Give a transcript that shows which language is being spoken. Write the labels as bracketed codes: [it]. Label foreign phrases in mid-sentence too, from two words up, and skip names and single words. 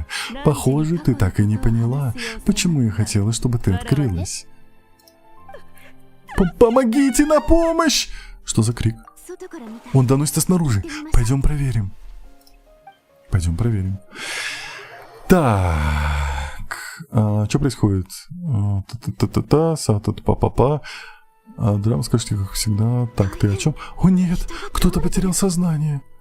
[ru] Похоже, ты так и не поняла, почему я хотела, чтобы ты открылась. Помогите, на помощь! Что за крик? Он доносится снаружи. Пойдем проверим. Так. Что происходит? Па-па-па. Драма, скажите, как всегда. Так, ты о чем? О нет, кто-то потерял сознание.